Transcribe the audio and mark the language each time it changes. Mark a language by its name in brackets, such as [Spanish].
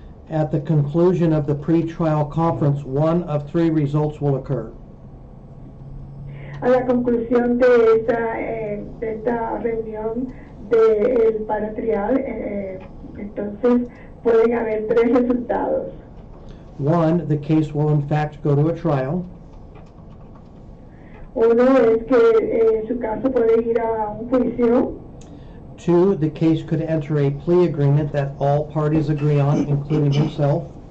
[English] At the conclusion of the pre-trial conference, one of three results will occur. [Spanish] A la conclusión de esta reunión del paratrial, entonces pueden haber tres resultados. [English] One, the case will in fact go to a trial. [Spanish] Uno es que su caso puede ir a un juicio. [English] Two, the case could enter a plea agreement that all parties agree on, including himself.